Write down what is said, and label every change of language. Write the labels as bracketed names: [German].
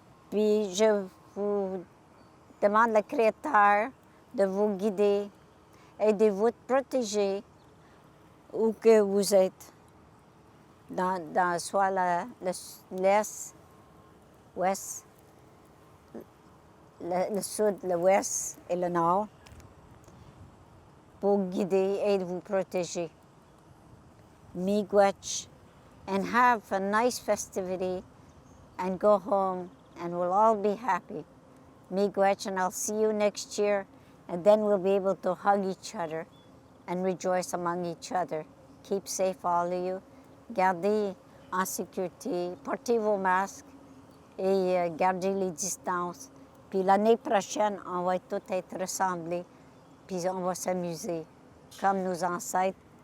[French] Puis je vous demande le Créateur de vous guider et de vous protéger où que vous êtes, dans soit l'est, ouest, le sud, l'ouest et le nord, pour guider et vous protéger. [English] Miigwech, and have a nice festivity and go home and we'll all be happy. Miigwech, and I'll see you next year, and then we'll be able to hug each other and rejoice among each other. Keep safe, all of you. [French] Gardez en sécurité, portez vos masques et gardez les distances. Puis l'année prochaine, on va tous être rassemblés, puis on va s'amuser comme nos ancêtres.